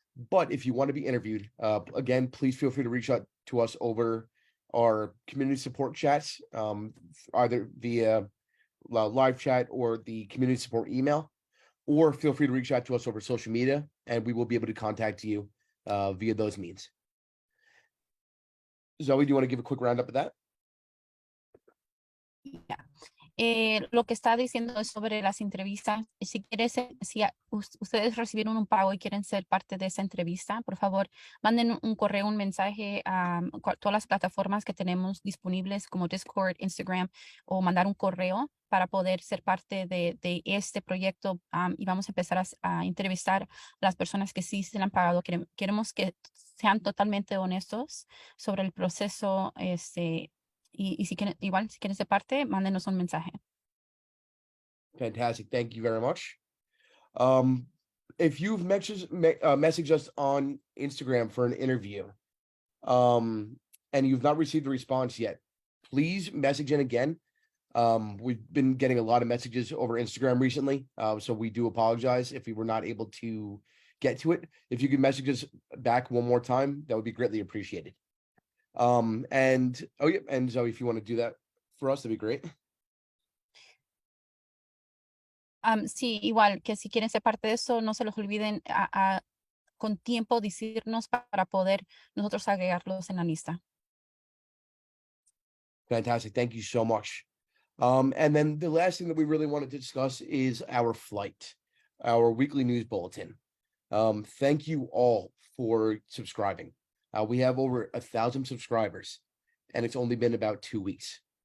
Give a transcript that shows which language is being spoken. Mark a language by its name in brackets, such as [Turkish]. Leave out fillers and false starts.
[English] But if you want to be interviewed, again, please feel free to reach out to us over our community support chats, either via live chat or the community support email, or feel free to reach out to us over social media, and we will be able to contact you via those means. Zoe, do you want to give a quick roundup of that? Yeah. [Spanish] Lo que está diciendo es sobre las entrevistas. Si ustedes recibieron un pago y quieren ser parte de esa entrevista, por favor, manden un correo, un mensaje a todas las plataformas que tenemos disponibles como Discord, Instagram, o mandar un correo para poder ser parte de este proyecto. Y vamos a empezar a entrevistar a las personas que sí se le han pagado. Queremos que sean totalmente honestos sobre el proceso. Y si quieren, igual, si quieren ser parte, mándenos un mensaje. [English] Fantastic. Thank you very much. If you've messaged us on Instagram for an interview, and you've not received a response yet, please message in again. We've been getting a lot of messages over Instagram recently, so we do apologize if we were not able to get to it. If you could message us back one more time, that would be greatly appreciated. And Zoe, if you want to do that for us, that'd be great. [Spanish] Sí, igual que si quieren ser parte de eso, no se los olviden con tiempo decirnos para poder nosotros agregarlos en la lista. [English] Fantastic. Thank you so much. And then the last thing that we really wanted to discuss is our flight, our weekly news bulletin. Thank you all for subscribing. We have over 1,000 subscribers, and it's only been about 2 weeks.